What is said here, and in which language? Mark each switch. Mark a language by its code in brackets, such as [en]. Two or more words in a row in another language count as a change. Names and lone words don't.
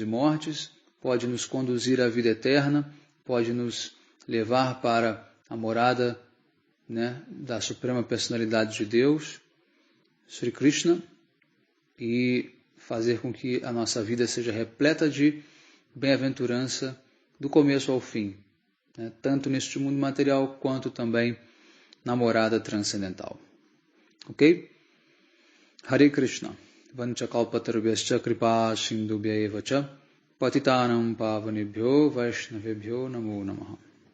[pt] mortes, pode nos conduzir à vida eterna, pode nos levar para a morada, né, da Suprema Personalidade de Deus, Sri Krishna, e fazer com que a nossa vida seja repleta de bem-aventurança do começo ao fim, né, tanto neste mundo material quanto também na morada transcendental. [sa] Ok? Hare Krishna. Vanchakalpatarubhyascha kripa sindhubhya eva cha patitanam pavanebhyo vaishnavebhyo namo namaha.